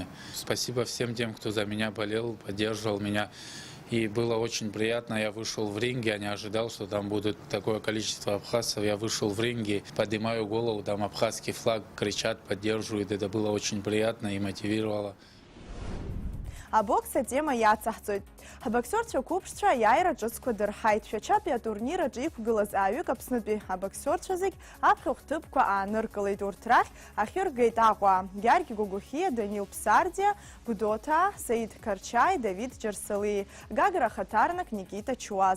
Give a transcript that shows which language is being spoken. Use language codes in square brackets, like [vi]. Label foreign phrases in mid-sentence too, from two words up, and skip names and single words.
[ru] Спасибо всем тем, кто за меня болел, поддерживал меня. И было очень приятно. Я вышел в ринг, я не ожидал, что там будет такое количество абхазцев. Я вышел в ринге, поднимаю голову, там абхазский флаг, кричат, поддерживают. Это было очень приятно и мотивировало. [ab] Абокс атема иацаҳҵоит. Ҳабоксерцәа қәыԥшцәа аиааира ҿыцқәа дырҳаит. Шәачатәи атурнир аҿы иқәгылаз ааҩык Аԥснытәи абоксерцәа зегь аԥхьахә ҭыԥқәа ааныркылеит. Урҭ рахь ахьыргеит Аҟәа, Георги Гогухиа, Данил Псардиа, Гәдоуҭаа, Саид Қарчаи, Давид Џьарсалии, Гагра ахаҭарнак Никита Чуаз.